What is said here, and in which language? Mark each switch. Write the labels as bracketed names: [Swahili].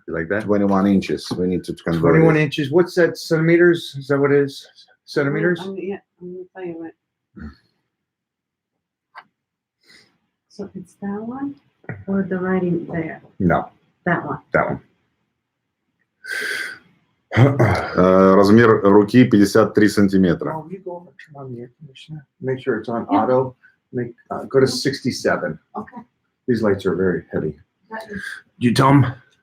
[English] You like that? 21 inches. We need to convert 21 it. inches. What's that, centimeters? Is that what it is? Centimeters? Yeah, I'm going to tell you what. So it's that one or the writing there? No. That one. That one. [Russian] Размер руки 53 сантиметра. [English] Oh, you go over, turn on the air conditioner. Make sure it's on auto. Go to 67. Okay. These lights are very heavy. You dumb?